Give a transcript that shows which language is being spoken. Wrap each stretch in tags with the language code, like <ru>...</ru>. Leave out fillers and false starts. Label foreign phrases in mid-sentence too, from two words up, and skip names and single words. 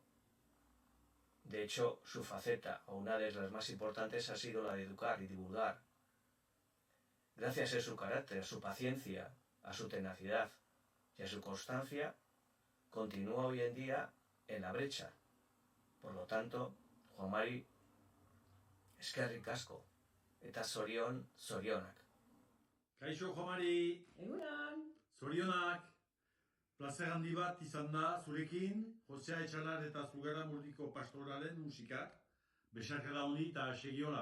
<es>De hecho, su faceta, o una de las más importantes, ha sido la de educar y divulgar. Gracias a su carácter, a su paciencia, a su tenacidad y a su constancia, continúa hoy en día en la brecha. Por lo tanto, Juan Mari,</es> <eu>eskerrik asko, eta zorionak. Kaixo, Juan Mari! Egunon! Zorionak! Plazer handi bat izan da zurekin, Josea Etxalar eta Zugara Murdiko pastoralen musikak, besarkada honi eta segiola.</eu>